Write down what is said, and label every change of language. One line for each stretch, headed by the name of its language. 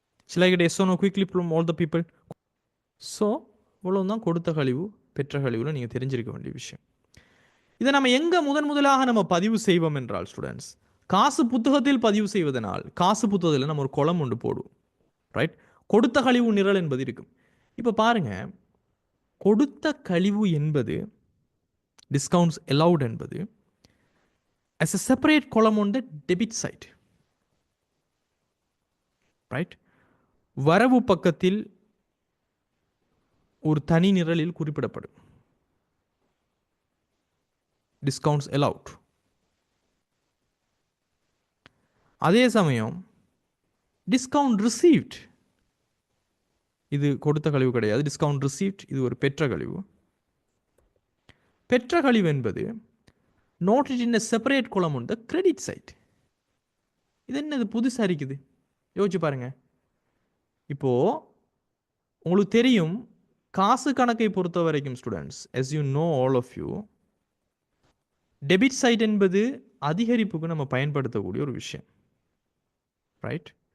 English: Shall I get yes or no quickly from all the people?
Tamil: So இவ்வளவுதான் கொடுத்த கழிவு பெற்ற கழிவுல நீங்க தெரிஞ்சிருக்க வேண்டிய விஷயம். இதை நம்ம எங்க முதலாக நம்ம பதிவு செய்வோம் என்றால் ஸ்டூடெண்ட்ஸ், காசு புத்தகத்தில் பதிவு செய்வதனால் காசு புத்தகத்தில் நம்ம ஒரு கொலம் ஒன்று போடுவோம். ரைட்? கொடுத்த கழிவு நிரல் என்பது இருக்கும். இப்போ பாருங்க, கொடுத்த கழிவு என்பது டிஸ்கவுண்ட்ஸ் அலவுட் என்பது
English: as a separate column on the debit side.
Tamil: Right? வரவு பக்கத்தில் ஒரு தனி நிரலில் குறிப்பிடப்படும்.
English: Discounts allowed.
Tamil: அதே சமயம் டிஸ்கவுண்ட் ரிசீவ்ட் இது கொடுத்த கழிவு கிடையாது. டிஸ்கவுண்ட் ரிசீவ்ட் இது ஒரு பெற்ற கழிவு. பெற்ற கழிவு என்பது
English: noted in a separate column on the credit side.
Tamil: இது என்னது புதுசா இருக்குது? யோசிச்சு பாருங்க. இப்போ உங்களுக்கு தெரியும், காசு கணக்கை பொறுத்த வரைக்கும் students,
English: as you know all of you,
Tamil: debit side என்பது அதிகரிப்புக்கு நம்ம பயன்படுத்தக்கூடிய ஒரு விஷயம். ரைட்?